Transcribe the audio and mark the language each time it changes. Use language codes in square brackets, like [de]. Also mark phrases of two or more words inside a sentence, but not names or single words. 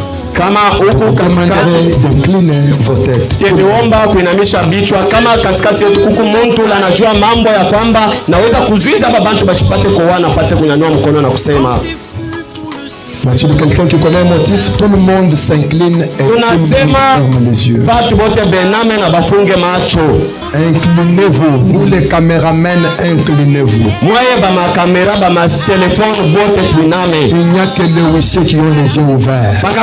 [sw] Kama huku [fr] incline vos têtes. [sw] Niomba kuinamisha vichwa. Kama katikati yetu kuku mtu anajua mambo ya kwamba naweza kuzuiza hapa bantu bashipate kuoana, pate kunyanyua mkono na kusema. [fr] Est-il quelqu'un qui connaît un motif? Tout le monde s'incline et ferme les yeux. Inclinez-vous. Vous les caméramens, inclinez-vous. Il n'y a que les huissiers qui ont les yeux ouverts.